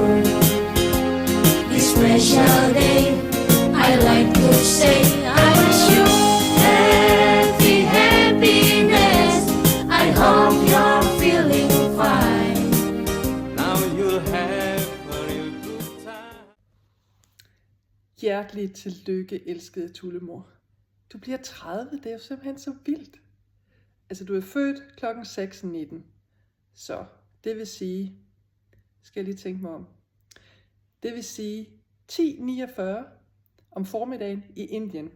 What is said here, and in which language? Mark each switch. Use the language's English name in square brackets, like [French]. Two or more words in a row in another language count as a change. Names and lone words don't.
[English] This special day, I like to say I wish you happy happiness. I hope you're feeling fine. Now you'll have a real good time. [Danish] Hjerteligt tillykke, elskede Tullemor. Du bliver 30, det er jo simpelthen så vildt. Altså, du er født klokken 6.19. Så det vil sige, skal jeg lige tænke mig om. Det vil sige 10.49 om formiddagen i Indien.